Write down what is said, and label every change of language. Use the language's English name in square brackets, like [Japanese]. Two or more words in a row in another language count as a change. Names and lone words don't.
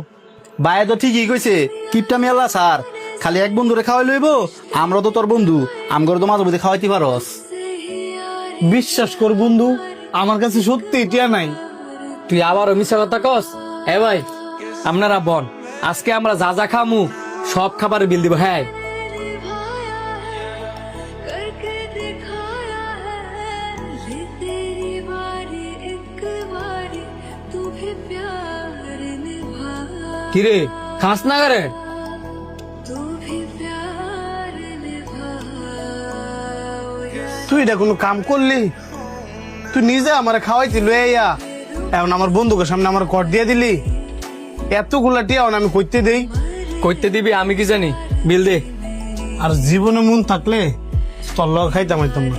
[Bangla] ভাই তো ঠিকই কইছে, কিপটা মেলা স্যার, খালি এক বন্ধুরে খাওয়াই লইব, আমরা তো তোর বন্ধু, আমগর তো মাঝে মধ্যে খাওয়াইতে পারস। বিশ্বাস কর বন্ধু, আমার কাছে সত্যি টিয়া নাই। তুই আবারও মিশা কথা কস। এ ভাই আপনারা বন, আজকে আমরা যা যা খামু সব খাবারের বিল দিব। হ্যাঁ [Hindi] करके दिखाया है ये तेरी बारी एक बारी तू भी प्यार निभा [Bangla] কিরে খাস না করে? [Hindi] तू भी प्यार निभा [Bangla] তুই এটা কোনো কাম করলি? তুই নিজে আমার খাওয়াইতি লইয়া, এখন আমার বন্ধুকে সামনে আমার কর দিয়ে দিলি। এতগুলা টিয়া আমি কইতে দেই? কইতে দিবি আমি কি জানি, বিল দে। আর জীবনে মন থাকলে তোর লগ খাইতাম হইতাম না।